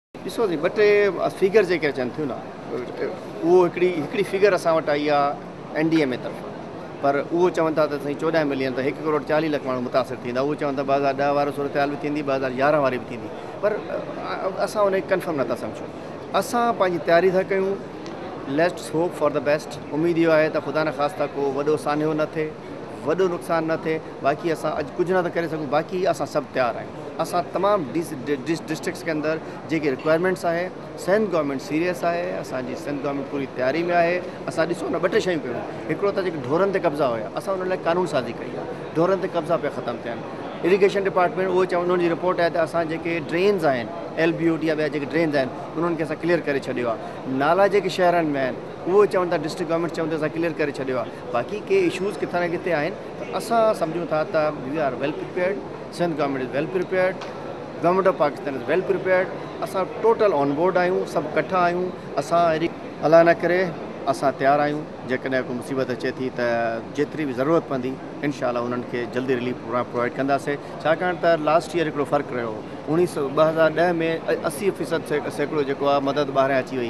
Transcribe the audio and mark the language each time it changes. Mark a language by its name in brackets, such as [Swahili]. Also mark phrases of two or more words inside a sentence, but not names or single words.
[Sindhi] ॾिसो ॿ टे फिगर जेके अचनि थियूं न, उहो हिकिड़ी फिगर असां वटि आई आहे NDMA तरफ़, पर उहो चवनि था त साईं 14 मिलियन त 1 करोड़ 40 लख माण्हू मुतासिर थींदा। उहो चवनि था 2010 वारो सूरत हाल बि थींदी, 2011 वारी बि थींदी, पर असां उनखे कंफर्म नथा सम्झूं। असां पंहिंजी तयारी था कयूं। [English] Let's hope for the best. [Sindhi] उमेद इहो आहे त ख़ुदा न ख़ास्ता को वॾो सान्हो न थिए, वॾो नुक़सानु न थिए। बाक़ी असां अॼु कुझु नथा करे सघूं, बाक़ी असां सभु तयारु आहियूं। असां तमामु डिस्ट्रिक्ट्स के अंदरि जेके रिक्वायरमेंट्स आहे, सिंध [English] government serious [Sindhi] आहे, असांजी सिंध गवर्नमेंट पूरी तयारी में आहे। असां ॾिसो न 2 टे शयूं कयूं। हिकिड़ो त जेके ढोरनि ते कब्ज़ा हुया, असां उन लाइ कानून साज़ी कई आहे। ढोरनि ते कब्ज़ा पिया ख़तमु थियनि। [English] Irrigation Department [Sindhi] उहो चवनि, उन्हनि जी रिपोर्ट आहे त असां जेके ड्रेन्स आहिनि, LBOT या ॿिया जेके ड्रेन्स आहिनि, उन्हनि खे असां क्लियर करे छॾियो आहे। नाला जेके शहरनि में आहिनि, उहो चवनि था [English] district government [Sindhi] चवनि था असां क्लियर करे छॾियो आहे। बाक़ी के इशूज़ किथे न किथे आहिनि, त असां सम्झूं था त [English] we are well prepared. Sindh Government is well prepared. Government of Pakistan is well prepared. [Sindhi] असां [English] total on board [Sindhi] आहियूं, सभु कठा आहियूं। असां अहिड़ी अलाह न करे असां तयारु आहियूं। जेकॾहिं को मुसीबत अचे थी त जेतिरी बि ज़रूरत पवंदी इंशाअल्लाह उन्हनि खे जल्दी [English] relief provide [Sindhi] कंदासीं। छाकाणि त [English] last year [Sindhi] हिकिड़ो फ़र्क़ु रहियो। 2010 में 80% सैकड़ो जेको आहे मदद ॿाहिरां अची वई।